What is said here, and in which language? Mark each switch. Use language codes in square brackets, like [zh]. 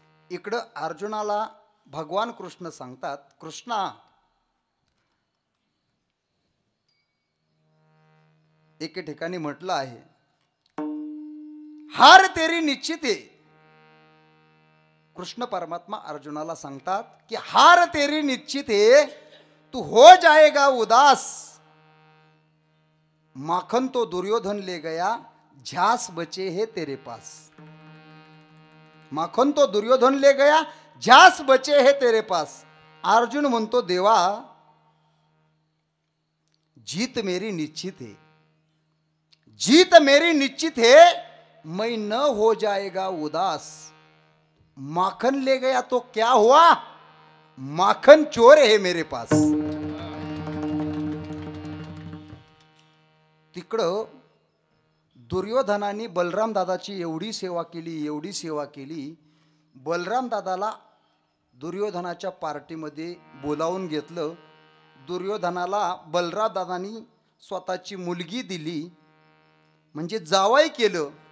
[mr] इकडं अर्जुनाला भगवान कृष्ण सांगतात, कृष्णा, एके ठिकाणी म्हटलं आहे, [hi] हार तेरी [mr] निश्चित आहे. कृष्ण परमात्मा अर्जुनाला सांगतात की [hi] हार तेरी निश्चित है, तू हो जाएगा उदास. माखन तो दुर्योधन ले गया, झांस बचे है तेरे पास. माखन तो दुर्योधन ले गया, झांस बचे है तेरे पास. [mr] अर्जुन म्हणतो, देवा, [hi] जीत मेरी निश्चित है, जीत मेरी निश्चित है, मैं न हो जाएगा उदास. माखन ले गया तो क्या हुआ, माखन चोर है मेरे पास. [mr] तिकडं दुर्योधनाने बलराम दादाची एवढी सेवा केली, एवढी सेवा केली. बलराम दादाला दुर्योधनाच्या पार्टीमध्ये बोलावून घेतलं. दुर्योधनाला बलराम दादानी स्वतःची मुलगी दिली, म्हणजे जावई केलं.